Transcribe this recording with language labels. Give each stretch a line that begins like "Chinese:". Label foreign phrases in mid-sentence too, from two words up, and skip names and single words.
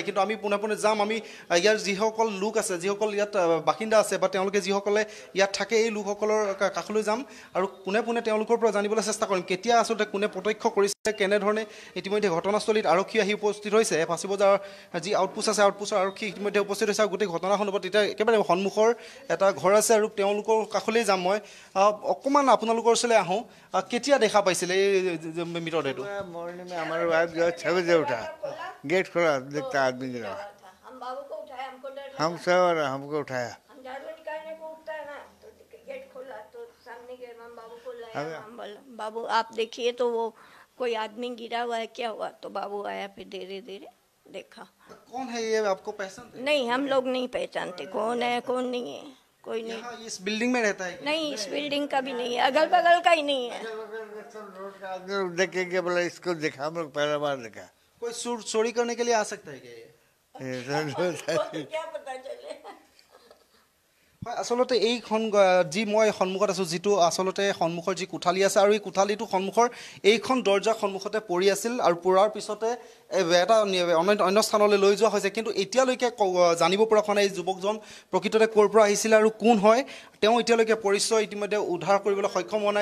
Assamese: কিন্তু আমি পোনে পোনে যাম, আমি ইয়াৰ যিসকল লোক আছে, যিসকল ইয়াত বাসিন্দা আছে বা তেওঁলোকে যিসকলে ইয়াত থাকে এই লোকসকলৰ কাষলৈ যাম আৰু পোনে পোনে তেওঁলোকৰ পৰা জানিবলৈ চেষ্টা কৰিম কেতিয়া আচলতে কোনে প্ৰত্যক্ষ কৰিছে, কেনেধৰণে ইতিমধ্যে ঘটনাস্থলীত আৰক্ষী আহি উপস্থিত হৈছে। ফাঁচী বজাৰ যি আউটপোষ্ট আছে আউটপোষ্টৰ আৰক্ষী ইতিমধ্যে উপস্থিত হৈছে আৰু গোটেই ঘটনা সন্দৰ্ভত এতিয়া একেবাৰে সন্মুখৰ এটা ঘৰ আছে আৰু তেওঁলোকৰ কাষলৈ যাম। মই অকণমান আপোনালোকৰ ওচৰলৈ আহোঁ। কেতিয়া দেখা পাইছিলে এই মৃতদেহটো?
Hindi: मॉर्निंग में हमारे वाइफ जो है 6 बजे उठा, गेट खोला, देखता आदमी गिरा, हम बाबू को उठाया, हमको डर लगा। हम सब और हमको उठाया। हम झाड़ू निकालने को उठता है ना, तो गेट खोला तो सामने गए, हम बाबू को लाया। हम बोला बाबू आप देखिए तो वो कोई आदमी गिरा हुआ है, क्या हुआ? तो बाबू आया, फिर धीरे धीरे देखा। कौन है ये, आपको पहचानते? नहीं, हम लोग नहीं पहचानते कौन है कौन नहीं है, कोई नहीं। यहाँ इस बिल्डिंग में रहता है? नहीं, इस बिल्डिंग का भी नहीं है, अगल बगल का ही नहीं है। रोड का आदमी देखेंगे, बोला इसको देखा, हम लोग पहला बार देखा। कोई चोरी करने के लिए आ सकता है क्या ये? क्या पता चले।
Assamese: হয়, আচলতে এইখন যি মই সন্মুখত আছোঁ, যিটো আচলতে সন্মুখৰ যি কোঠালি আছে আৰু এই কোঠালিটো সন্মুখৰ এইখন দৰ্জাৰ সন্মুখতে পৰি আছিল আৰু পৰাৰ পিছতে এটা অন্য স্থানলৈ লৈ যোৱা হৈছে। কিন্তু এতিয়ালৈকে জানিব পৰা হোৱা নাই এই যুৱকজন প্ৰকৃততে ক'ৰ পৰা আহিছিলে আৰু কোন হয়, তেওঁ এতিয়ালৈকে পৰিচয় ইতিমধ্যে উদ্ধাৰ কৰিবলৈ সক্ষম হোৱা নাই।